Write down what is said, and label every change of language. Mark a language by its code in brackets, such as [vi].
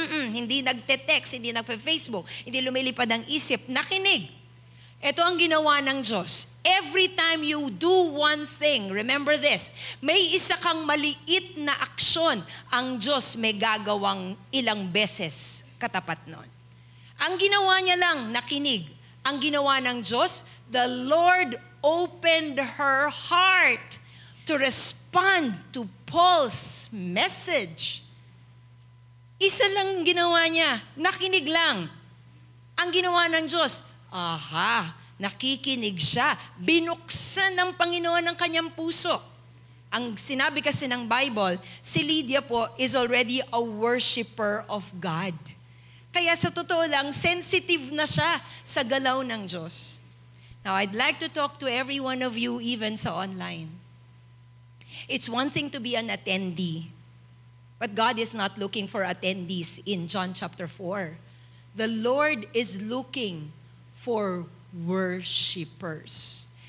[tl] Hindi nagte-text, hindi nagfe-Facebook, hindi lumilipad ang isip, nakinig. Ito ang ginawa ng Diyos. [en] Every time you do one thing, remember this, [tl] may isa kang maliit na aksyon, ang Diyos may gagawang ilang beses katapat nun. Ang ginawa niya lang, nakinig. Ang ginawa ng Diyos, [en] the Lord opened her heart to respond to Paul's message. [tl] Isa lang ginawa niya, nakinig lang. Ang ginawa ng Diyos, nakikinig siya. Binuksan ng Panginoon ang kanyang puso. Ang sinabi kasi ng Bible, si Lydia po [en] is already a worshiper of God. [tl] Kaya sa totoo lang, sensitive na siya sa galaw ng Diyos. [en] Now, I'd like to talk to every one of you, even sa online. It's one thing to be an attendee, but God is not looking for attendees in John chapter 4. The Lord is looking for worshipers.